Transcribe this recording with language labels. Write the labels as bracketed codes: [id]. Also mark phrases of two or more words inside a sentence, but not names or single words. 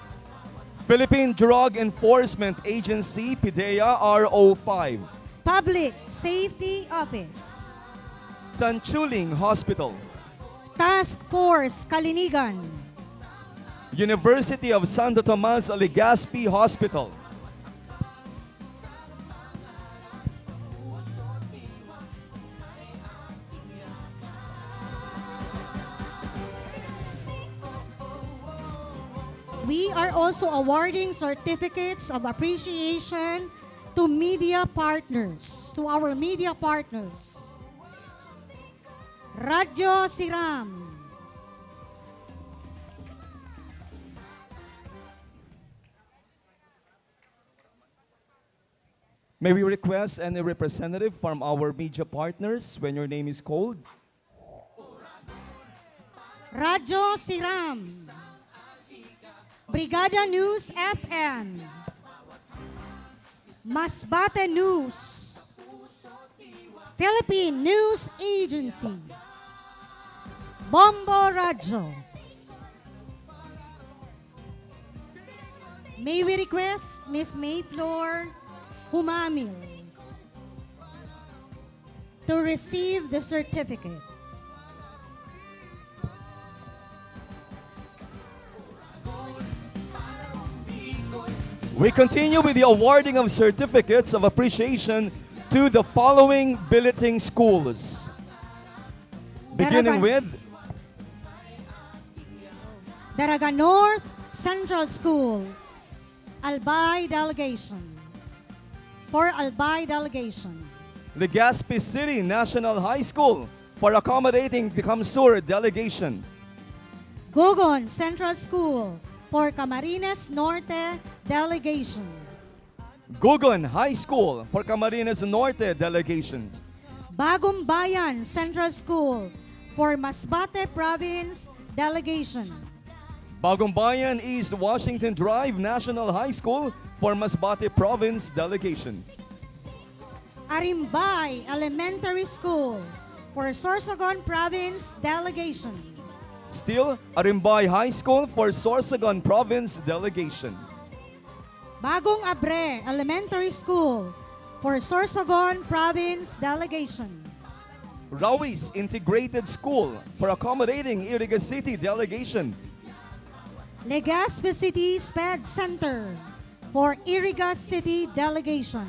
[en] Philippine Drug Enforcement Agency PDEA RO5, Public Safety Office, Tanchuling Hospital, Task Force Kalinigan, University of Santo Tomas Legazpi Hospital, We are also awarding certificates of appreciation to media partners, to our media partners. Radyo Siram, May we request any representative from our media partners when your name is called? Radyo Siram, Brigada News FN, Masbate News, Philippine News Agency, Bombo Radyo. May we request Miss Mayfloor Humamil to receive the certificate. We continue with the awarding of certificates of appreciation to the following billeting schools. Beginning with Daraga North Central School, Albay Delegation. For Albay Delegation. Legazpi City National High School for accommodating the Kamsur delegation. Gugon Central School for Camarines Norte Delegation. Gugon High School for Camarines Norte delegation. Bagong Bayan Central School for Masbate Province Delegation. Bagong Bayan East Washington Drive National High School for Masbate Province delegation. Arimbay Elementary School for Sorsogon Province Delegation. Still, Arimbay High School for Sorsogon Province delegation. Bagong Abre Elementary School for Sorsogon Province Delegation. Rawis Integrated School for accommodating Iriga City delegation. Legazpi City SPED Center for Iriga City Delegation.